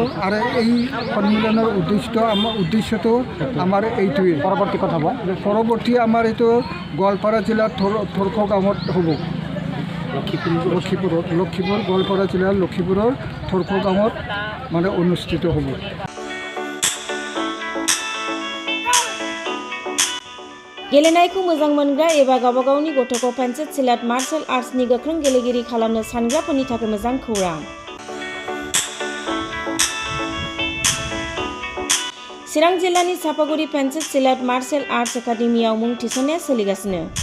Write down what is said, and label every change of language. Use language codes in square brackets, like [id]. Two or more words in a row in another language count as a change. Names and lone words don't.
[as] আৰু এই সন্মিলনৰ উদ্দেশ্যটো আমাৰ এইটোৱে। পৰৱৰ্তী আমাৰ এইটো গোৱালপাৰা জিলাৰ থৰকো গাঁৱত হ'ব। লক্ষীপুৰ গোৱালপাৰা জিলাৰ লক্ষীপুৰৰ থৰকো গাঁৱত মানে অনুষ্ঠিত হ'ব। [brx] गेलेनायखौ मोजां मोनग्रा एबा गावबा गावनि गथ'खौ पेन्सिल सिलाट मार्शल आर्ट्सनि गोख्रों गेलेगिरि खालामनो सानग्राफोरनि थाखाय मोजां खौरां। चिरां जिल्लानि सापागुरि पेन्सिल सिलाट मार्शल आर्ट्स एकाडेमियाव मुं थिसननाया सोलिगासिनो।